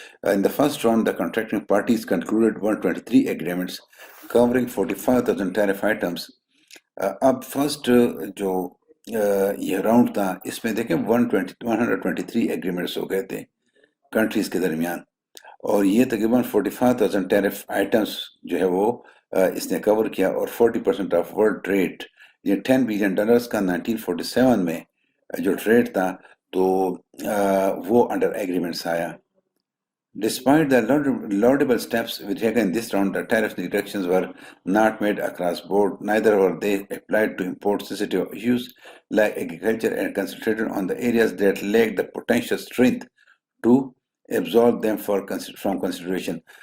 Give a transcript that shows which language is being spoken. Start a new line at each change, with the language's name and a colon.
English: In the first round, the contracting parties concluded 123 agreements covering 45,000 tariff items.
Urdu: اب first جو یہ round تھا اس میں دیکھیں 123 ایگریمنٹس ہو گئے تھے کنٹریز کے درمیان، اور یہ تقریباً 45,000 ٹیرف آئٹمس جو ہے وہ اس نے کور کیا، اور 40% آف ورلڈ ٹریڈ یہ $10 بلین کا 1947 میں جو ٹریڈ تھا تو وہ انڈر ایگریمنٹس آیا.
English: Despite the laudable steps we taken in this round, the tariff reductions were not made across board. Neither were they applied to import sensitive issues like agriculture, and concentrated on the areas that lacked the potential strength to absorb them from consideration.